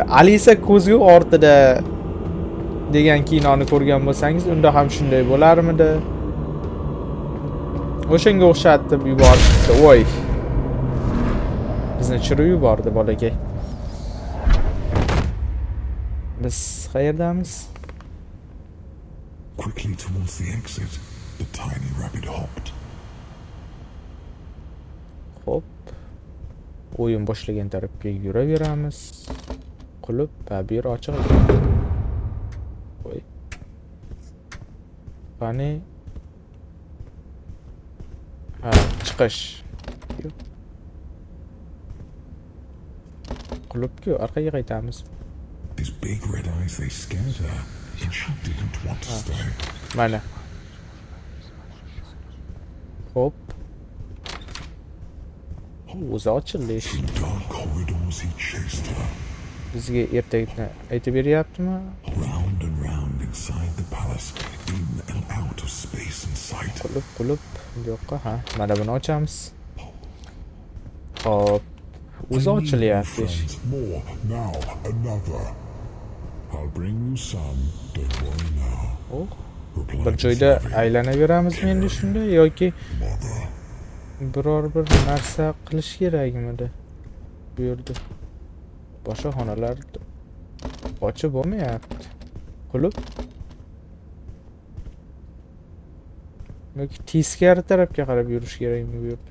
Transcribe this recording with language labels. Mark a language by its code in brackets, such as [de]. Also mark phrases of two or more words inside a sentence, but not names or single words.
[uz] Alisa ko'zgu ortida degan kinoni ko'rgan bo'lsangiz, unda ham shunday bo'larmidi? O'shanga o'xshatib yubordi. Voy. Bizni chirib yubordi bolakay. Biz qayerdamiz? [en] Quickly towards the exit, the tiny rabbit hopped. [uz] Hop. O'yin boshlagan tarafga yuraveramiz. Qulub va bir ochiq ekan. Voy. Qani? Ha, chiqish. Qulubku orqaga qaytamiz. [en] His big red eyes, they scared her, and she didn't want to stay. [uz] Mana. Hop. O'zi ochildi. [en] Through dark corridors, he chased her. [uz] Bizga ertakni aytib beryaptimi? [en] Round and round inside the palace, in and out of space and sight. [uz] Qulub. Yo'qqa, ha. Mana buni ochamiz. Hop. O'zi ochilyapti. [en] More, now another. I'll bring you some, don't worry now. Oh. [uz] Bir joyda aylanaveramizmi endi shunda yoki biror bir narsa qilish kerakmidi? Bu yerda boshqa xonalar ochib bo'lmayapti. Qulub. Yoki teskari tarafga qarab yurish kerakmi bu yerda?